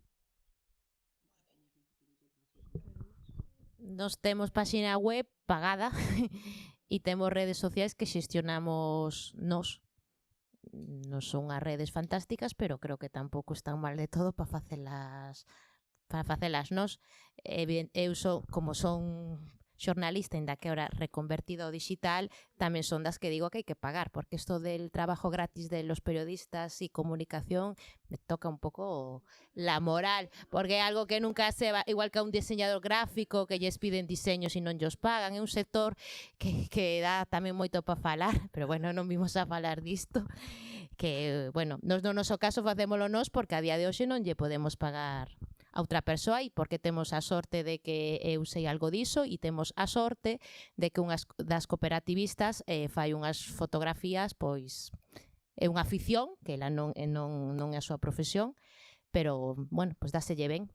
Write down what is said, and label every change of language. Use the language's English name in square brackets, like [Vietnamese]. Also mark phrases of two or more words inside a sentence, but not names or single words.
[Galician] Nos temos páxina web pagada e temos redes sociais que xestionamos nós. Non son as redes fantásticas, pero creo que tampouco están mal de todo para facelas nós. Eu como son xornalista, ainda que ahora reconvertido ao digital, tamén son das que digo que hai que pagar, porque isto [Spanish] del trabajo gratis de los periodistas y comunicación me toca un pouco la moral, [Galician] porque é algo que nunca [Spanish] se va, [Galician] igual que a un diseñador gráfico que lles piden diseños e non llos pagan, é un sector que dá tamén moito para falar, pero bueno, non vimos a falar disto, que, bueno, no noso caso facémolo nós porque a día de hoxe non lle podemos pagar a outra persoa e porque temos a sorte de que eu sei algo diso e temos a sorte de que unhas das cooperativistas fai unhas fotografías, pois é unha afición, que ela non é a súa profesión, pero, bueno, pois dáselle ben.